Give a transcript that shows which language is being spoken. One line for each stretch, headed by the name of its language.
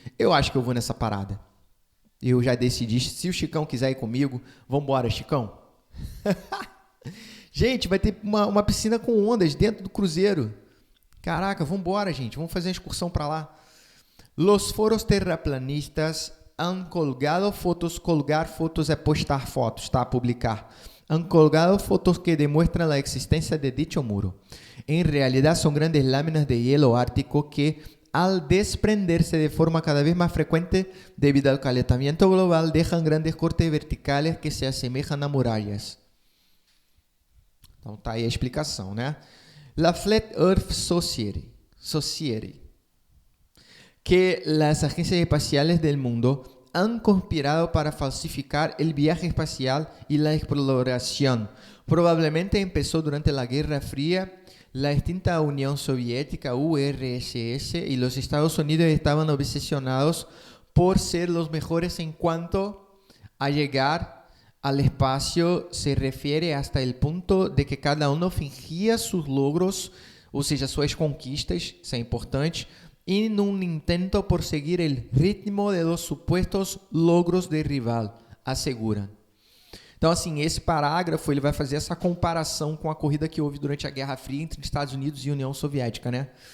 Portuguese: Eu acho que eu vou nessa parada. Eu já decidi, se o Chicão quiser ir comigo, vamos embora, Chicão. Gente, vai ter uma piscina com ondas dentro do cruzeiro. Caraca, vamos embora, gente. Vamos fazer uma excursão para lá.
Spanish: Los foros terraplanistas han colgado fotos.
Portuguese: Colgar fotos é postar fotos, tá? Publicar.
Spanish: Han colgado fotos que demuestran la existencia de dicho muro. En realidad son grandes láminas de hielo ártico que, al desprenderse de forma cada vez más frecuente debido al calentamiento global, dejan grandes cortes verticales que se asemejan a murallas.
Portuguese: Então tá aí a explicação, né?
Spanish: La Flat Earth Society, que las agencias espaciales del mundo han conspirado para falsificar el viaje espacial y la exploración. Probablemente empezó durante la Guerra Fría. La extinta Unión Soviética, URSS, y los Estados Unidos estaban obsesionados por ser los mejores en cuanto a llegar al espacio. Se refiere hasta el punto de que cada uno fingía sus logros,
Portuguese: ou seja, suas conquistas, isso é importante,
Spanish: en un intento por seguir el ritmo de los supuestos logros de rival, aseguran.
Portuguese: Então, assim, esse parágrafo ele vai fazer essa comparação com a corrida que houve durante a Guerra Fria entre Estados Unidos e União Soviética, né?